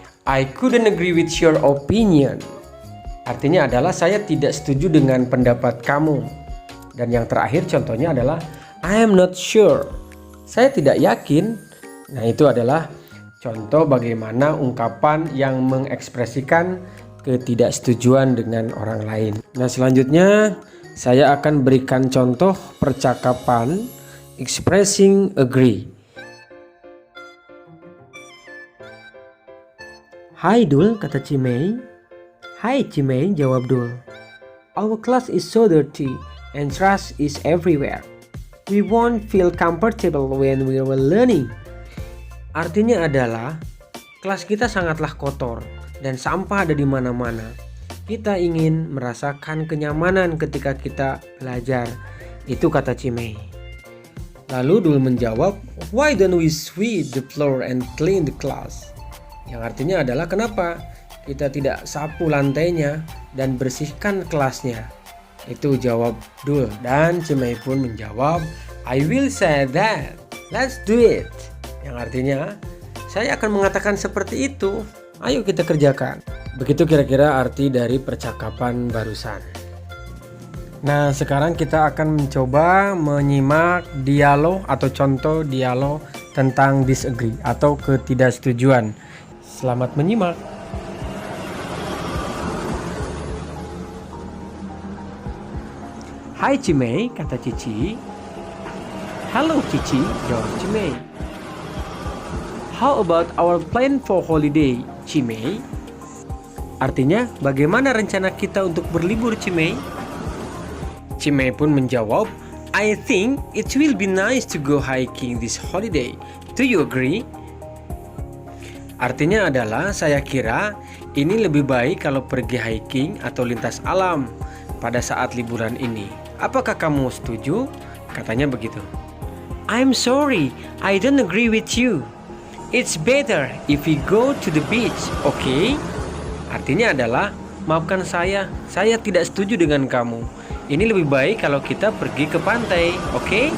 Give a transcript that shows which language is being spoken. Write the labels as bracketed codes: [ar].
[en] I couldn't agree with your opinion. [id] Artinya adalah saya tidak setuju dengan pendapat kamu. Dan yang terakhir contohnya adalah [en] I am not sure. [id] Saya tidak yakin. Nah, itu adalah contoh bagaimana ungkapan yang mengekspresikan ketidaksetujuan dengan orang lain. Nah, selanjutnya saya akan berikan contoh percakapan expressing agree. Hai Dul, kata Cimei. Hai Cimei, jawab Dul. [en] Our class is so dirty and trash is everywhere. We won't feel comfortable when we were learning. [id] Artinya adalah kelas kita sangatlah kotor dan sampah ada di mana-mana. Kita ingin merasakan kenyamanan ketika kita belajar. Itu kata Cimei. Lalu Dul menjawab, [en] why don't we sweep the floor and clean the class? [id] Yang artinya adalah kenapa kita tidak sapu lantainya dan bersihkan kelasnya. Itu jawab Dul. Dan Cimei pun menjawab, [en] I will say that. Let's do it. [id] Yang artinya, saya akan mengatakan seperti itu. Ayo kita kerjakan. Begitu kira-kira arti dari percakapan barusan. Nah, sekarang kita akan mencoba menyimak dialog atau contoh dialog tentang disagree atau ketidaksetujuan. Selamat menyimak. Hai Cimei, kata Cici. Halo Cici, jawab Cimei. [en] How about our plan for holiday, Cimei? [id] Artinya, bagaimana rencana kita untuk berlibur, Cimei? Cimei pun menjawab, [en] I think it will be nice to go hiking this holiday. Do you agree? [id] Artinya adalah, saya kira ini lebih baik kalau pergi hiking atau lintas alam pada saat liburan ini. Apakah kamu setuju? Katanya begitu. [en] I'm sorry, I don't agree with you. It's better if we go to the beach, okay? [id] Artinya adalah, maafkan saya tidak setuju dengan kamu. Ini lebih baik kalau kita pergi ke pantai, okay?